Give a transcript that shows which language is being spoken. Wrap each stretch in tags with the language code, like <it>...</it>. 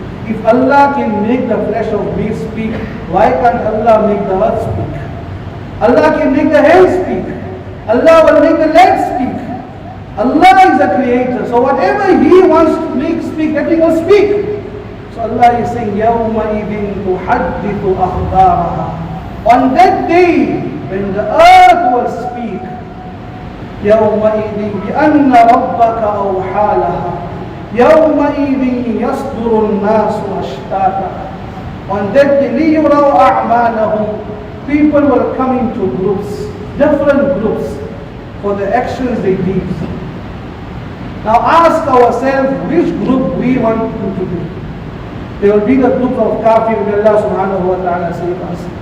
<en>If Allah can make the flesh of meat speak, why can't Allah make the earth speak? Allah can make the hands speak. Allah will make the legs speak. Allah is the creator. So whatever He wants to make speak, that He will speak. So Allah is saying,</en> <ar>يَوْمَئِذٍ تُحَدِّثُ أَخْبَارَهَا.</ar> <en>On that day, when the earth will speak,</en> <ar>يَوْمَئِذٍ بِأَنَّ رَبَّكَ أَوْحَى لَهَا يَوْمَئِذٍ يَصْدُرُ النَّاسُ أَشْتَاتًا.</ar> <en>On that day,</en> <ar>لِيُرَوْا أَعْمَالَهُمْ.</ar> <en>People will come into groups, different groups, for the actions they did. Now ask ourselves which group we want to be. There will be the group of kafir, may Allah subhanahu wa ta'ala save us.</en>